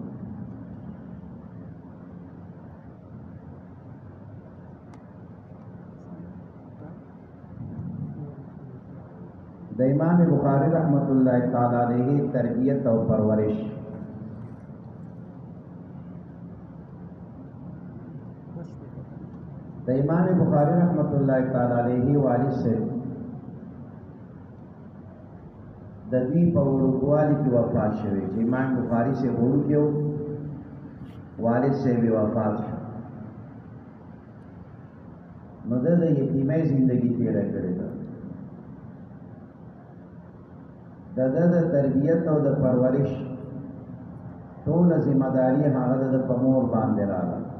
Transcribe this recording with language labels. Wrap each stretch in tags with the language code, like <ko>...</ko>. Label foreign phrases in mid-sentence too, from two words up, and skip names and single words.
<ps>د امام بخاری</ps> <ar>رحمت الله تعالی علیه</ar> <ps>تربیت او پرورش د امام بخاری</ps> <ar>رحمت الله تعالی علیه</ar> <ps>والد سے د دوی په وړوکوالي کې وفات شوی چې امام بخاری سے وړوکی و، والد سے بھی وفات شو. نو د یتیمۍ زندگی تیره کړې ده. د تربیت او د پرورش ټوله ذمہ داری هغه د په مور باندې راغله.</ps>